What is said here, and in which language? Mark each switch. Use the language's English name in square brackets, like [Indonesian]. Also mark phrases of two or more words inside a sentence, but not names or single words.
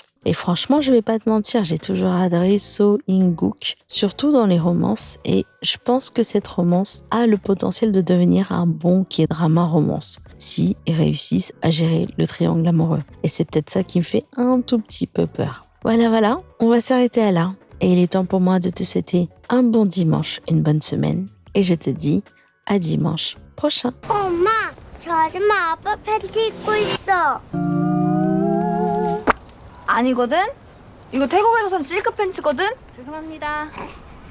[French] Et franchement, je vais pas te mentir, j'ai toujours adoré So In-guk, surtout dans les romances, et je pense que cette romance a le potentiel de devenir un bon K-drama romance, si ils réussissent à gérer le triangle amoureux. Et c'est peut-être ça qui me fait un tout petit peu peur. Voilà, on va s'arrêter à là, et il est temps pour moi de te souhaiter un bon dimanche, une bonne semaine, et je te dis à dimanche prochain. [Korean] 엄마, 저 아줌마 아빠 팬티 입고 있어. 아니거든? 이거 태국에서 산 실크 팬츠거든? 죄송합니다.